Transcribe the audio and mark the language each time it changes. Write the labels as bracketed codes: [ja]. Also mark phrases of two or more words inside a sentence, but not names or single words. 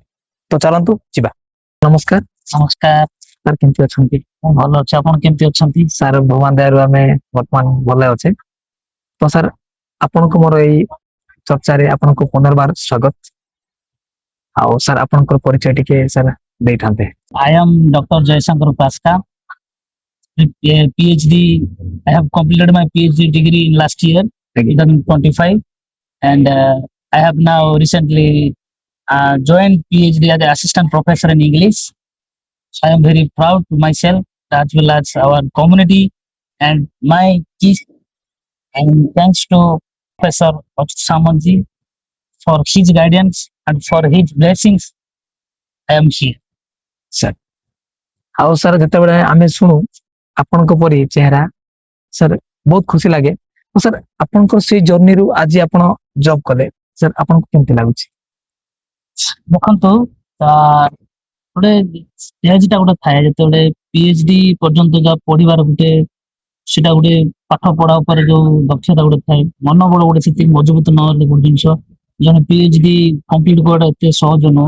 [or] ତ ଚାଲନ୍ତୁ ଯିବା। ନମସ୍କାର। ନମସ୍କାର ସାର୍, କେମିତି ଅଛନ୍ତି? ମୁଁ ଭଲ ଅଛି, ଆପଣ କେମିତି ଅଛନ୍ତି? ସାର୍ ଭଗବାନ ଦୟାରୁ ଆମେ ବର୍ତ୍ତମାନ ଭଲ ଅଛେ। ତ ସାର୍ ଆପଣଙ୍କୁ ମୋର ଏଇ ଚର୍ଚ୍ଚାରେ ଆପଣଙ୍କୁ ପୁନର୍ବାର ସ୍ୱାଗତ। ଆଉ ସାର୍ ଆପଣଙ୍କର ପରିଚୟ ଟିକେ ସାର୍ ଦେଇଥାନ୍ତେ। [en] I am Dr. Jaishankar Paska. PhD. I have completed my PhD degree in last year, 2025, and I have now recently joined PhD as an assistant professor in English. So I am very proud to myself as well as our community and my kids. And thanks to Professor Achut Samanji for his guidance and for his blessings, I am here. [or] ସାର୍ ଆଉ ସାର୍ ଯେତେବେଳେ ଆମେ ଶୁଣୁ ଆପଣଙ୍କ ପରି ଚେହେରା ସାର୍ ବହୁତ ଖୁସି ଲାଗେ। ତ ସାର୍ ଆପଣଙ୍କର ସେଇ ଜର୍ଣ୍ଣିରୁ ଆଜି ଆପଣ ଜବ୍ କଲେ, ସାର୍ ଆପଣଙ୍କୁ କେମିତି ଲାଗୁଛି? ଦେଖନ୍ତୁ ଗୋଟେ ଷ୍ଟେଜଟା ଗୋଟେ ଥାଏ ଯେତେବେଳେ PhD ପର୍ଯ୍ୟନ୍ତ ଯାହା ପଢିବାର ଗୋଟେ ସେଟା ଗୋଟେ ପାଠ ପଢା ଉପରେ ଯୋଉ ଦକ୍ଷତା ଗୋଟେ ଥାଏ, ମନୋବଳ ଗୋଟେ ସେତିକି ମଜବୁତ ନହେଲେ ଗୋଟେ ଜିନିଷ ଜଣେ PhD କମ୍ପ୍ଲିଟ କରିବା ଏତେ ସହଜ ନୁହଁ।